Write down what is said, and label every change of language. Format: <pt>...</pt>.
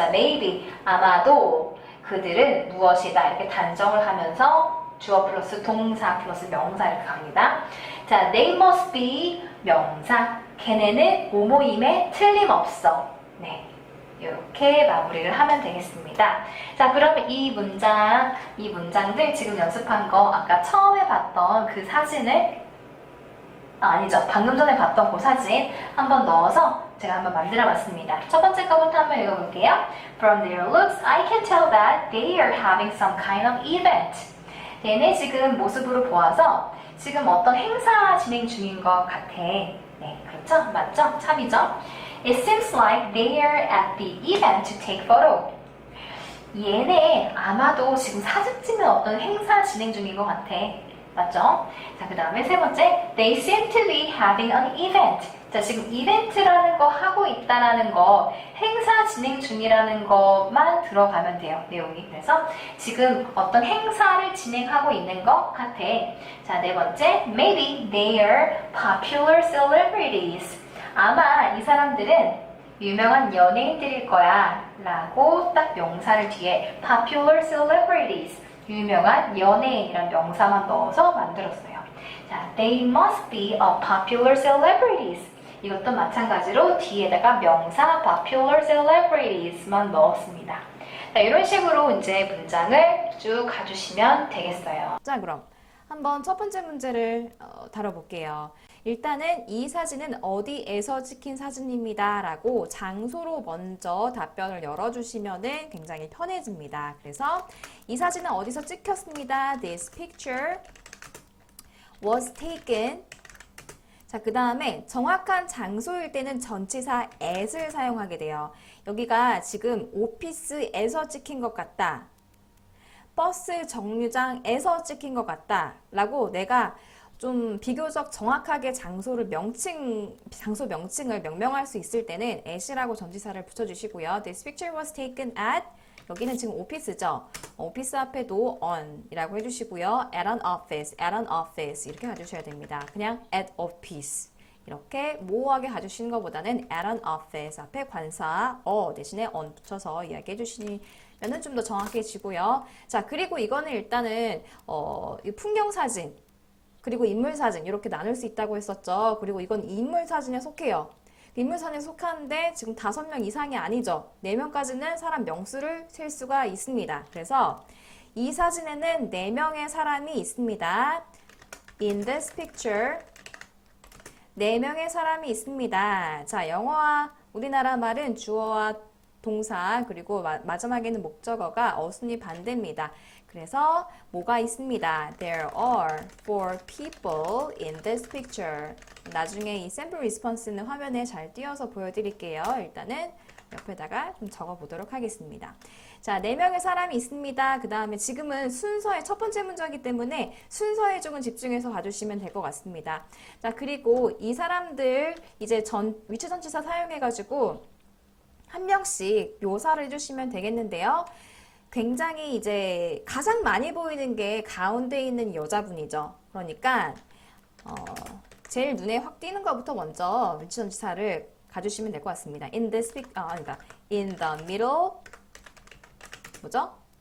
<ko>자,</ko> <en>maybe</en> <ko>아마도 그들은 무엇이다 이렇게 단정을 하면서 주어 플러스 동사 플러스 명사 이렇게 갑니다.</ko> <en>자, they must be</en> <ko>명사. 걔네는 뭐뭐임에 틀림없어. 네. 이렇게 마무리를 하면 되겠습니다. 자, 그러면 이 문장들 지금 연습한 거 아까 처음에 봤던 그 사진을 아니죠. 방금 전에 봤던 그 사진 한번 넣어서 제가 한번 만들어 봤습니다. 첫 번째 거부터 한번 읽어볼게요.</ko> <en>From their looks, I can tell that they are having some kind of event.</en> <ko>얘네 지금 모습으로 보아서 지금 어떤 행사 진행 중인 것 같아. 네, 그렇죠? 맞죠? 참이죠?</ko> <en>It seems like they are at the event to take photo.</en> <ko>얘네 아마도 지금 사진 찍는 어떤 행사 진행 중인 것 같아. 맞죠? 자, 그 다음에 세 번째,</ko> <en>they seem to be having an event.</en> <ko>자, 지금 이벤트라는 거 하고 있다라는 거, 행사 진행 중이라는 것만 들어가면 돼요, 내용이. 그래서 지금 어떤 행사를 진행하고 있는 것 같아. 자, 네 번째,</ko> <en>maybe they are popular celebrities.</en> <ko>아마 이 사람들은 유명한 연예인들일 거야 라고 딱 명사를 뒤에</ko> <en>popular celebrities</en> <ko>유명한 연예인이란 명사만 넣어서 만들었어요.</ko> <en>자, they must be a popular celebrities.</en> <ko>이것도 마찬가지로 뒤에다가 명사</ko> <en>popular celebrities</en> <ko>만 넣었습니다. 자, 이런 식으로 이제 문장을 쭉 가주시면 되겠어요. 자, 그럼 한번 첫 번째 문제를 다뤄볼게요. 일단은 이 사진은 어디에서 찍힌 사진입니다 라고 장소로 먼저 답변을 열어주시면 굉장히 편해집니다. 그래서 이 사진은 어디서 찍혔습니다.</ko> <en>This picture was taken.</en> <ko>자, 그 다음에 정확한 장소일 때는 전치사 at을 사용하게 돼요. 여기가 지금 오피스에서 찍힌 것 같다. 버스 정류장에서 찍힌 것 같다 라고 내가 좀 비교적 정확하게 장소 명칭을 명명할 수 있을 때는 at이라고 전치사를 붙여주시고요.</ko> <en>This picture was taken at</en> <ko>여기는 지금 오피스죠. 오피스 앞에도 on이라고 해주시고요.</ko> <en>at an office</en> <ko>이렇게 가주셔야 됩니다. 그냥</ko> <en>at office</en> <ko>이렇게 모호하게 가주시는 것보다는</ko> <en>at an office</en> <ko>앞에 관사 대신에 on 붙여서 이야기해 주시면 좀 더 정확해지고요. 자, 그리고 이거는 일단은 풍경사진 그리고 인물사진 이렇게 나눌 수 있다고 했었죠. 그리고 이건 인물사진에 속해요. 인물사진에 속하는데 지금 5명 이상이 아니죠. 4명까지는 사람 명수를 셀 수가 있습니다. 그래서 이 사진에는 4명의 사람이 있습니다.</ko> <en>In this picture</en> <ko>4명의 사람이 있습니다. 자, 영어와 우리나라 말은 주어와 동사 그리고 마지막에는 목적어가 어순이 반대입니다. 그래서 뭐가 있습니다.</ko> <en>There are 4 people in this picture.</en> <ko>나중에 이 샘플 리스폰스는 화면에 잘 띄워서 보여드릴게요. 일단은 옆에다가 좀 적어보도록 하겠습니다. 자, 4명의 사람이 있습니다. 그 다음에 지금은 순서의 첫 번째 문장이기 때문에 순서에 조금 집중해서 봐주시면 될 것 같습니다. 자, 그리고 이 사람들 이제 위치전치사 사용해가지고 한 명씩 묘사를 해주시면 되겠는데요. 굉장히 이제 가장 많이 보이는 게 가운데 있는 여자분이죠. 그러니까 제일 눈에 확 띄는 것부터 먼저 위치전치사를 가주시면 될 것 같습니다. 그러니까</ko> <en>in the middle</en> <ko>뭐죠?</ko>